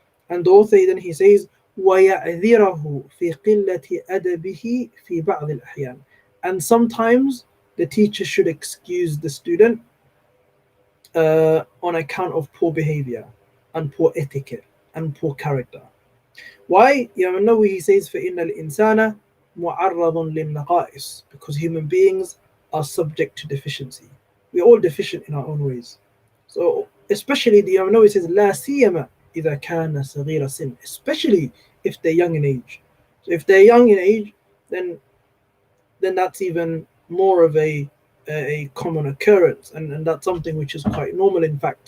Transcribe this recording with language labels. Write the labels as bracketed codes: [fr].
[en] And the author then he says, [ar] وَيَعْذِرَهُ فِي قِلَّةِ أَدَبِهِ فِي بَعْضِ الْأَحْيَانِ. [en] And sometimes the teacher should excuse the student on account of poor behavior and poor etiquette and poor character. Why? He says, [ar] فَإِنَّ الْإِنسَانَ مُعَرَّضٌ لِلنَّقَائِصِ. [en] Because human beings are subject to deficiency. We're all deficient in our own ways. So especially he says, [ar] لَا سِيَّمَا إِذَا كَانَ صَغِيرَ سِنٍ. [en] Especially if they're young in age. So if they're young in age, then that's even more of a common occurrence, and that's something which is quite normal, in fact.